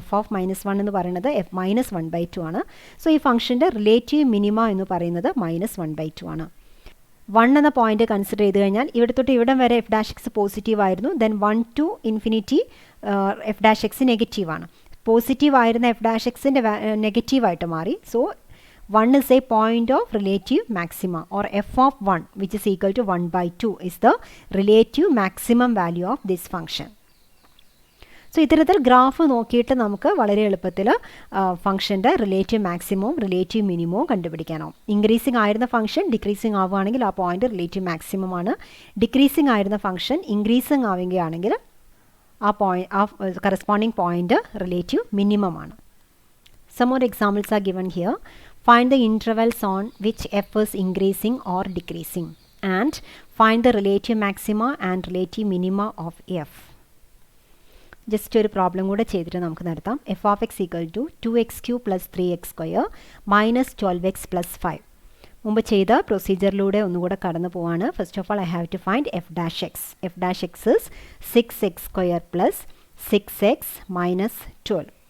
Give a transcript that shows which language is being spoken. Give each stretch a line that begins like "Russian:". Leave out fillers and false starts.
Malayalam: F of -1 എന്ന് പറയുന്നത് -1/2 ആണ്. സോ ഈ ഫംഗ്ഷൻ്റെ റിലേറ്റീവ് മിനിമ എന്ന് പറയുന്നത് -1/2 ആണ്. 1 എന്ന പോയിന്റ് കൺസിഡർ ചെയ്ത് കഴിഞ്ഞാൽ ഇവിടെ തൊട്ട് ഇവിടം വരെ എഫ് ഡാഷ് എക്സ് പോസിറ്റീവ് ആയിരുന്നു. Then 1 to infinity F dash X നെഗറ്റീവാണ്. പോസിറ്റീവ് ആയിരുന്ന എഫ് ഡാഷ് എക്സിൻ്റെ നെഗറ്റീവായിട്ട് മാറി.
English: So 1 is a point of relative maxima, or f of 1 which is equal to 1/2 is the relative maximum value of this function.
Malayalam: So ഇത്തരത്തിൽ graph നോക്കിയിട്ട് നമുക്ക് വളരെ എളുപ്പത്തിൽ ഫംഗ്ഷൻ്റെ റിലേറ്റീവ് മാക്സിമവും റിലേറ്റീവ് മിനിമവും കണ്ടുപിടിക്കാനാവും. ഇൻക്രീസിങ് ആയിരുന്ന ഫംഗ്ഷൻ ഡിക്രീസിങ് ആവുകയാണെങ്കിൽ ആ പോയിന്റ് റിലേറ്റീവ് മാക്സിമം ആണ്. Decreasing ആയിരുന്ന ഫംഗ്ഷൻ ഇൻക്രീസിങ് ആവുകയാണെങ്കിൽ ആ കറസ്പോണ്ടിങ് പോയിന്റ് റിലേറ്റീവ് മിനിമം ആണ്.
English: Some more examples are given here. Find the intervals on which f is increasing or decreasing, and find the relative maxima and relative minima of f.
Malayalam: Just ഒരു problem കൂടെ ചെയ്തിട്ട് നമുക്ക് നടത്താം.
English: f of x equal to
Malayalam: 2x³ + 3x² -12x + 5. മുമ്പ് ചെയ്ത പ്രൊസീജിയറിലൂടെ ഒന്നുകൂടെ കടന്നു പോവാണ്.
English: First of all I have to find f dash x. F dash x is 6x² + 6x - 12.